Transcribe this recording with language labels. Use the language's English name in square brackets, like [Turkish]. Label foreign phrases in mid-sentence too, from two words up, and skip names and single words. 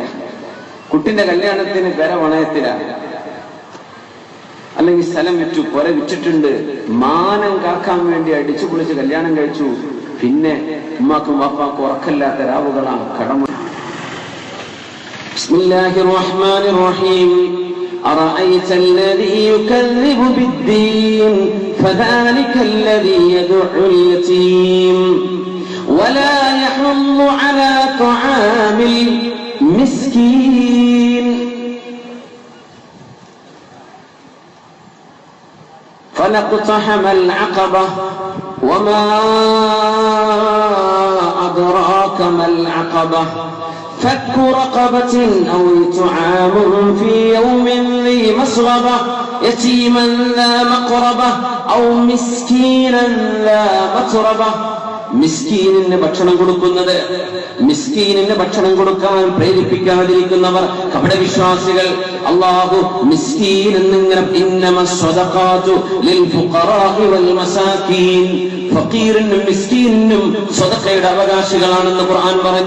[Malayalam] കുട്ടിന്റെ കല്യാണത്തിന് പെര വണയത്തിലാണ്, അല്ലെങ്കിൽ സ്ഥലം വിറ്റു, പുര വിറ്റിട്ടുണ്ട്. മാനം കാക്കാൻ വേണ്ടി അടിച്ചു പൊളിച്ച് കല്യാണം കഴിച്ചു. പിന്നെ ഉമ്മാക്കും വാപ്പാക്കും ഉറക്കല്ലാത്ത രാവുകളാണ്, കടമ. [Arabic] بسم الله الرحمن الرحيم. أرأيت الذي يكذب بالدين فذلك الذي يدعو اليتيم ولا يحض على طعام المسكين فلاقتحم العقبة وما أدراك ما العقبة فك رقبة أو إطعام في يوم ذي مسغبة يتيما ذا مقربة أو مسكينا ذا متربة [Malayalam] മിസ്കീനിന് ഭക്ഷണം കൊടുക്കുന്നത്. മിസ്കീനിന് ഭക്ഷണം കൊടുക്കാൻ പ്രേരിപ്പിക്കാതിരിക്കുന്നവർ കപടവിശ്വാസികൾ. അല്ലാഹു മിസ്കീൻ എന്നിങ്ങനെ [Arabic] إنما الصدقات للفقراء والمساكين, [Malayalam] ഫഖീറിനും മിസ്കീനും സദഖയുടെ അവകാശികളാണെന്ന് ഖുർആൻ പറഞ്ഞു.